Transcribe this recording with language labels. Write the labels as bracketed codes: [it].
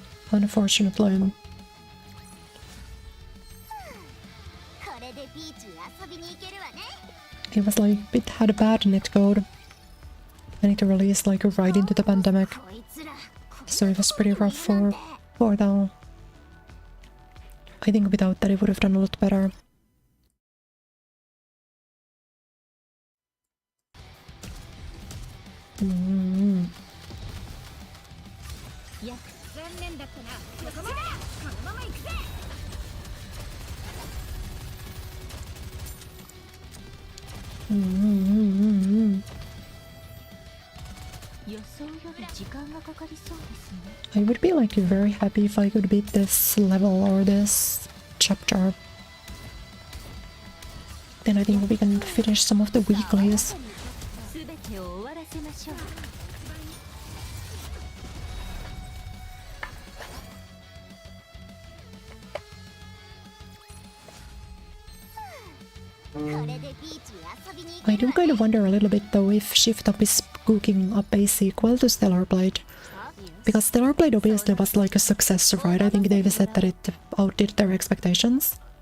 [en] Unfortunately. [ja] これでビーチに遊びに行けるわね [en] It was like, it had a bad netcode. And it released like right into the pandemic. [ja] こいつら [en] So it was pretty rough for them. I think without that it would have done a lot better. Mm. [ja] いや残念だったなここまでこのまま行くぜ 予想より時間がかかりそうですね [en] I would be like very happy if I could beat this level or this chapter. Then I think we can finish some of the weeklies. [ja] すべてを終わらせましょう これでビーチ [en] I do kind of wonder a little bit though if Shift-Up is cooking up a sequel to Stellar Blade. Because Stellar Blade obviously was like a success, right? I think they've said that it outdid their expectations.